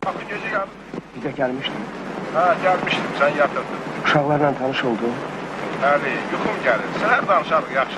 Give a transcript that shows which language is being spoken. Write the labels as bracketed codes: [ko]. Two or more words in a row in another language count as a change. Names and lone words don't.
[tr] vaxtı gece geldi. Bize gelmiştin. Ha, gelmiştim, sen yatırdın. [az] Uşaqlarla tanış oldun. Bəli, yuxum gəlir. Səhər danışarıq, yaxşı.